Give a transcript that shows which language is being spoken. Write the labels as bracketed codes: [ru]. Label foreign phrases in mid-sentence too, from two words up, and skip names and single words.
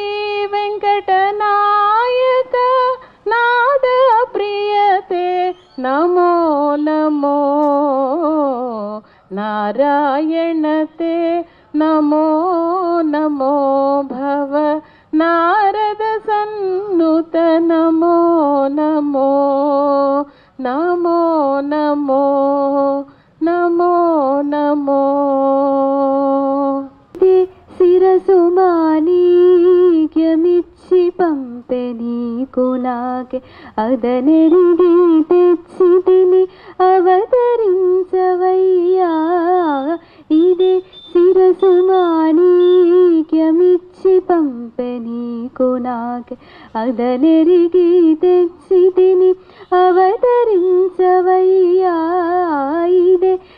[sa] वेंकटनायक नाद प्रियते नमो नमो नारायण ते नमो नमो भव नारद सन्नुत नमो नमो नमो नमो नमो नमो [te] శిరసుమాణిక్యమిచ్చి పంపె నీకు నాకే అదనెరిగి తెచ్చితిని అవతరించవయ్యా ఇదే శిరసుమాణిక్యమిచ్చి పంపె నీకు నాకే అదనెరిగి తెచ్చితిని అవతరించవయ్యా ఇదే